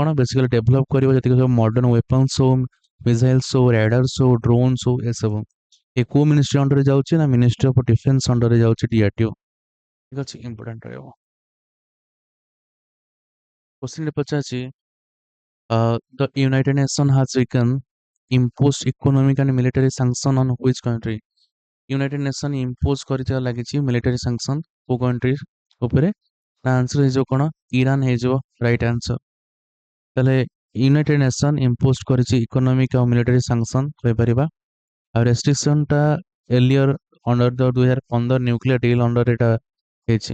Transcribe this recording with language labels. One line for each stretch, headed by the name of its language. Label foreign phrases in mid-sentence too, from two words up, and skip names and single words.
Odia: ବେସିକାଲି ଡେଭଲପ କରିବ ଯେତିକି ସବୁ
English: modern weapons
Odia: ହଉ, ମିସାଇଲ୍ସ ହଉ, ରାଡାର୍ସ ହଉ, ଡ୍ରୋନ୍ସ ହଉ, ଏସବୁ। ଏ କୋଉ ମିନିଷ୍ଟ୍ରି ଅଣ୍ଡରରେ ଯାଉଛି? ନା ମିନିଷ୍ଟ୍ରି ଅଫ ଡିଫେନ୍ସ ଅଣ୍ଡରରେ ଯାଉଛି DRDO। ଠିକ ଅଛି, ଇମ୍ପୋର୍ଟାଣ୍ଟ ରହିବ। କ୍ୱେଶ୍ଚିନରେ ପଚାରିଛି
English: The United Nations has weakened imposed economic and military sanction on which country?
Odia: ୟୁନାଇଟେଡ୍ ନେସନ୍ ଇମ୍ପୋଜ କରିଥିବା ଲାଗିଛି
English: military sanction
Odia: କୋଉ କଣ୍ଟ୍ରି ଉପରେ? ନା ଆନ୍ସର ହେଇଯିବ କ'ଣ? ଇରାନ ହେଇଯିବ
English: right answer.
Odia: ତାହେଲେ ୟୁନାଇଟେଡ୍ ନେସନ୍ ଇମ୍ପୋଜ କରିଛି ଇକୋନୋମିକ ଆଉ
English: military sanction
Odia: କହିପାରିବା। ଆଉ ରେଷ୍ଟ୍ରିକ୍ସନଟା
English: earlier under the 2015 nuclear deal under
Odia: ଏଟା ହେଇଛି।